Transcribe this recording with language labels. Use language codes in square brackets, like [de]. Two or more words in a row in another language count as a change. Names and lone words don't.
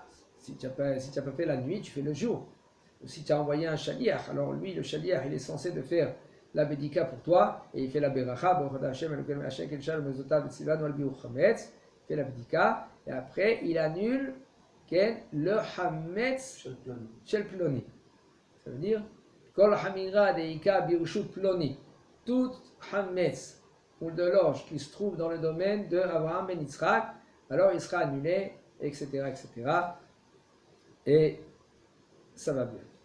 [fr] Si tu n'as pas fait la nuit, tu fais le jour. Ou si tu as envoyé un shaliach, alors lui, le shaliach, il est censé de faire l'abdika pour toi et il fait la beracha, il fait l'abdika et après il annule le [he] חמץ של פלוני. [fr] Ça veut dire [arc] כל חמירא דאיכא ברשות פלוני. [fr] Tout hametz ou de l'orge qui se trouve dans le domaine de Abraham ben Yitzhak, alors il sera annulé, etc., etc. Et ça va bien.